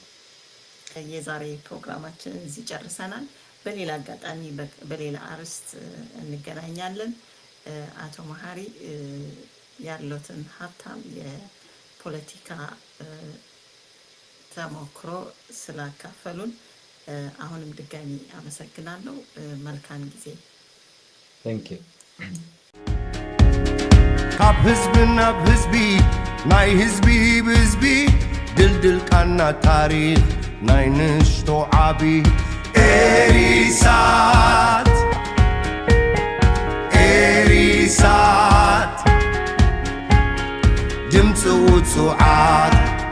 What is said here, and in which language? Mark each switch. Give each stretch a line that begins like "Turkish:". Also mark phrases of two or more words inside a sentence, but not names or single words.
Amharic: የዛሬ ፕሮግራማችንን እዚህ ጨርሰናል። በሌላ አጋጣሚ በሌላ አርዕስት እንገናኛለን። አቶ መሀሪ ያሉትን ሀብታም የፖለቲካ ተሞክሮ ስላካፈሉን አሁንም ድጋሚ አመሰግናለሁ። መልካም ጊዜ።
English: Thank you.
Tigrinya: ካብ ህዝቢ ናብ ህዝቢ ናይ ህዝቢ ብህዝቢ ድልድል ቃና ታሪኽ ናይ ንሽቶ ዓቢ ኤሪሳት ድምፂ ውፁዓት